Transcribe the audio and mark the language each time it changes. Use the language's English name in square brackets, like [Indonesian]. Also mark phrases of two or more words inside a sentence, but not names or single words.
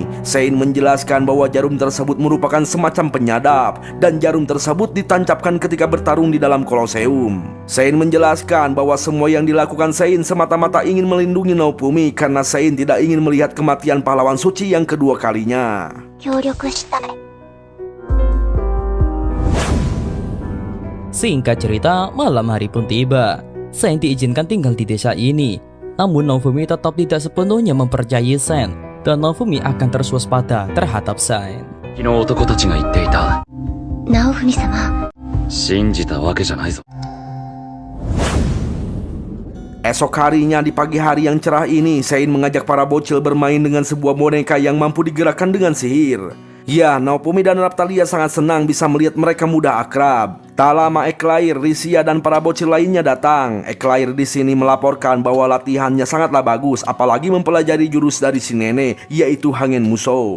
[Indonesian] Sein menjelaskan bahwa jarum tersebut merupakan semacam penyadap dan jarum tersebut ditancapkan ketika bertarung di dalam Koloseum. Sein menjelaskan bahwa semua yang dilakukan Sein semata-mata ingin melindungi Naofumi karena Sein tidak ingin melihat kematian pahlawan suci yang kedua kalinya. [Japanese] 協力したい。 [Indonesian] Singkat cerita, malam hari pun tiba. Sen diizinkan tinggal di desa ini. Namun Naofumi tetap tidak sepenuhnya mempercayai Sen, dan Naofumi akan terus waspada terhadap Sen. [Japanese] 昨日男たちが言っていた。ナオフミ様。信じたわけじゃないぞ。 [Indonesian] Esok harinya di pagi hari yang cerah ini, Sein mengajak para bocil bermain dengan sebuah boneka yang mampu digerakkan dengan sihir. Ya, Naofumi dan Raphtalia sangat senang bisa melihat mereka mudah akrab. Tak lama Eclair, Risia dan para bocil lainnya datang. Eclair di sini melaporkan bahwa latihannya sangatlah bagus, apalagi mempelajari jurus dari si nenek, yaitu Hangen Musou.